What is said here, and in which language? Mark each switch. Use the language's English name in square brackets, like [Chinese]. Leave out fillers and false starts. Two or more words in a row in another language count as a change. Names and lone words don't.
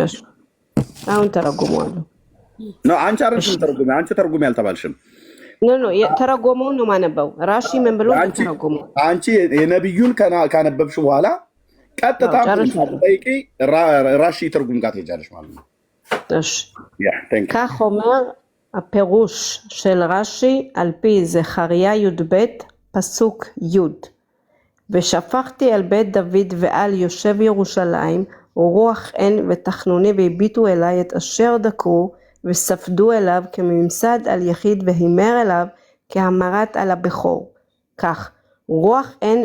[Amharic] አሁን ተረጉመዋለሁ አንቺ አይደልሽም ተርጉሚ አንቺ ተርጉሚ አልተባልሽም ተረጎመውን ነው ማነበው ራሺ ምን ብሎ ተረጎመው አንቺ የነብዩን ካነበብሽ በኋላ ቀጥታ ጠይቂ ራሺ ትርጉም ጋር ትሄጃለሽ ማለት ነው [Hebrew] እሺ כך אומר הפירוש של רש"י על פי זכריה י"ב פסוק י' ושפכתי על בית דוד ועל יושב ירושלים רוח עין ותחנוני והביטו אליי את אשר דקרו וספדו אליו כממסד על יחיד והימר אליו כהמרת על הבכור כך רוח עין